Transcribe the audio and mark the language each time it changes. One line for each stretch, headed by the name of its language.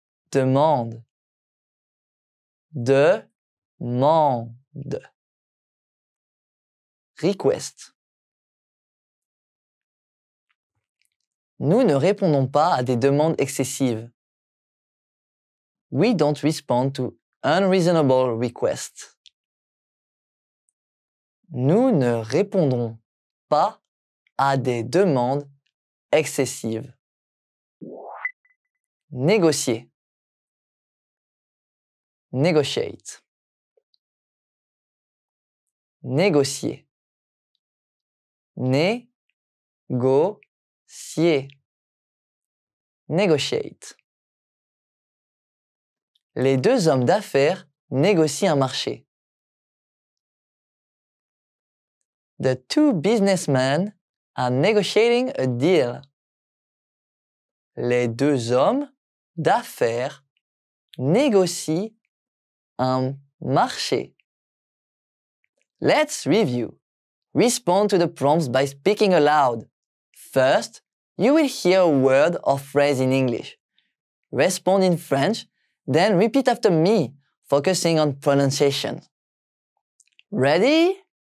French: Demande. Demande.
English: Request.
French: Nous ne répondons pas à des demandes excessives.
English: We don't respond to unreasonable requests.
French: Nous ne répondons pas à des demandes excessives. Négocier.
English: Negotiate.
French: Négocier. Négocier.
English: Negotiate.
French: Les deux hommes d'affaires négocient un marché.
English: The two businessmen are negotiating a deal.
French: Les deux hommes d'affaires négocient un marché.
English: Let's review. Respond to the prompts by speaking aloud. First, you will hear a word or phrase in English. Respond in French, then repeat after me, focusing on pronunciation. Ready?